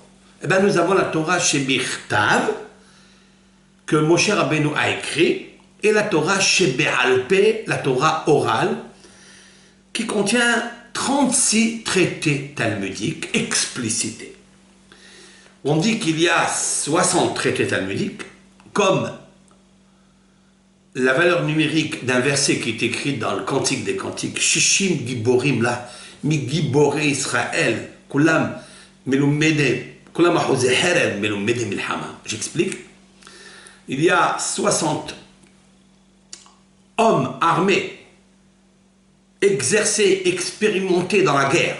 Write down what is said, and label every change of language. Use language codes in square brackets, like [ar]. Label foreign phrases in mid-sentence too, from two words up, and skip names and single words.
[fr] Eh bien, nous avons la Torah chez Birtav, que Moshe Rabbeinu a écrit, et la Torah chez Be'alpé, la Torah orale, qui contient 36 traités talmudiques explicités. On dit qu'il y a 60 traités talmudiques, comme la valeur numérique d'un verset qui est écrit dans le Cantique des Cantiques, [he] שישים גיבורים לה, מגיבורי ישראל, כולם מלומדי, כולם אחוזי חרב מלומדי מלחמה. [fr] J'explique. Il y a 60 hommes armés, exercés, expérimentés dans la guerre.